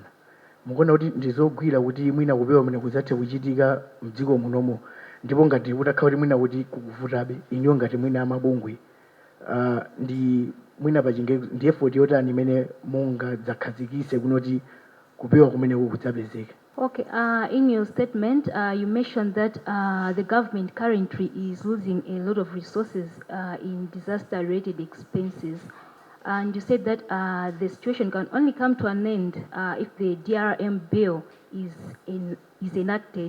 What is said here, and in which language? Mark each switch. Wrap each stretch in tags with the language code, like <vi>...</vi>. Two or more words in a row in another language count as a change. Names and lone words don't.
<ny>Mukuona kuti ndizogwira kuti mwina kupewa mene kuzathe kuchitika mdziko munomo ndipo ngati kutakhala kuti mwina kuti kukuvutabe inyo ngati mwina amabungwe ndi mwina pachinge ndi effort yotani imene mungadzakhazikise kunoti kupewa kumene kukudzapezeka.</ny> <en>Okay, in your statement, you mentioned that the government currently is losing a lot of resources in disaster-related expenses. And you said that the situation can only come to an end if the DRM Bill is enacted.</en>